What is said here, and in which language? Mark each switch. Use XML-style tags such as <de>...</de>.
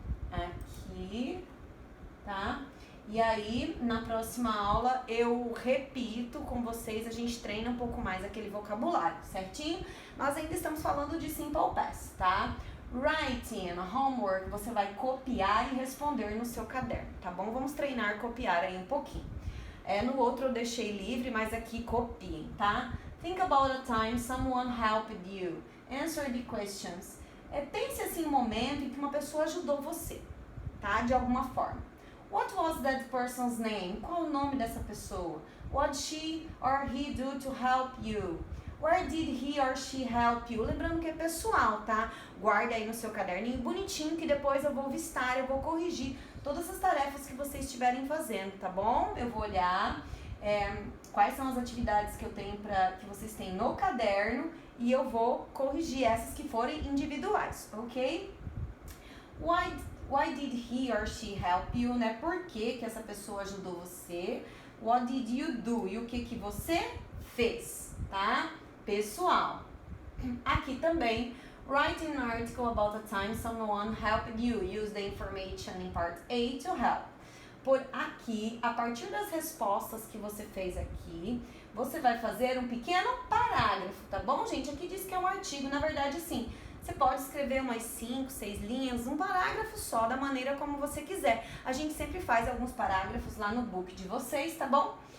<pt>Aqui, tá? E aí, na próxima aula, eu repito com vocês, a gente treina um pouco mais aquele vocabulário, certinho? Nós ainda estamos falando de Simple Past, tá? Writing, homework, você vai copiar e responder no seu caderno, tá bom? Vamos treinar, copiar aí um pouquinho. No outro eu deixei livre, mas aqui copiem, tá?</pt> <en>Think about a time someone helped you. Answer the questions.</en> <pt>Pense assim um momento em que uma pessoa ajudou você, tá? De alguma forma.</pt> <en>What was that person's name?</en> <pt>Qual o nome dessa pessoa?</pt> <en>What she or he do to help you? Where did he or she help you?</en> <pt>Lembrando que é pessoal, tá? Guarda aí no seu caderninho bonitinho que depois eu vou vistar, eu vou corrigir todas as tarefas que vocês estiverem fazendo, tá bom? Eu vou olhar quais são as atividades que eu tenho que vocês têm no caderno e eu vou corrigir essas que forem individuais, ok?</pt> <en>Why did he or she help you, né?</en> <pt>Por que essa pessoa ajudou você?</pt> <en>What did you do?</en> <pt>E o que você fez, tá? Pessoal. Aqui também,</pt> <en>write an article about the time someone helped you. Use the information in part A to help.</en> <pt>Por aqui, a partir das respostas que você fez aqui, você vai fazer um pequeno parágrafo, tá bom, gente? Aqui diz que é um artigo, na verdade, sim. Você pode escrever umas 5, 6 linhas, um parágrafo só, da maneira como você quiser. A gente sempre faz alguns parágrafos lá no book de vocês, tá bom?</pt>